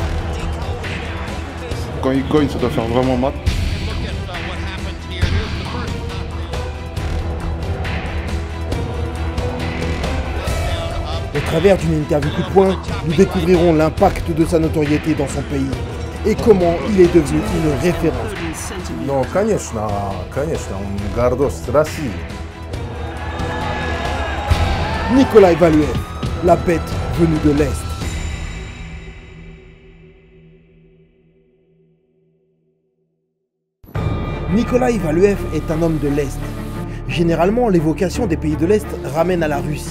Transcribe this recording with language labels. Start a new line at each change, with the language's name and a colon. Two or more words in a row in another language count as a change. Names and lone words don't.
French: Quand il cogne, ça doit faire vraiment mal. Au travers d'une interview coup de poing, nous découvrirons l'impact de sa notoriété dans son pays et comment il est devenu une référence.
Russian: Но, конечно, он гордость России.
French: Nikolai Valuev, la bête venue de l'Est. Nikolai Valuev est un homme de l'Est. Généralement, l'évocation des pays de l'Est ramène à la Russie.